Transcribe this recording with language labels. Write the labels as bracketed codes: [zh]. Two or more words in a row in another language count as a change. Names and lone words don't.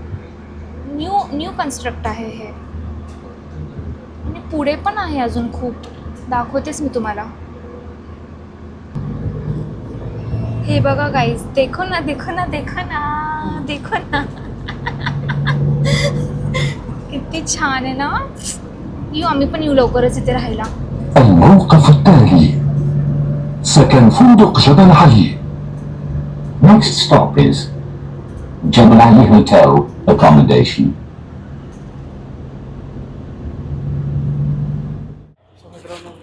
[en] new construct [mr] आहे हे. आणि पुढे पण आहे अजून खूप, दाखवतेच मी तुम्हाला. हे बघा गाईज, [hi] देखो ना. [mr] किती छान आहे ना. आम्ही पण येऊ लवकरच इथे राहायला. [ar] الموقف التالي سكن فندق جبل علي. [en] Next stop is Jebel Ali Hotel Accommodation.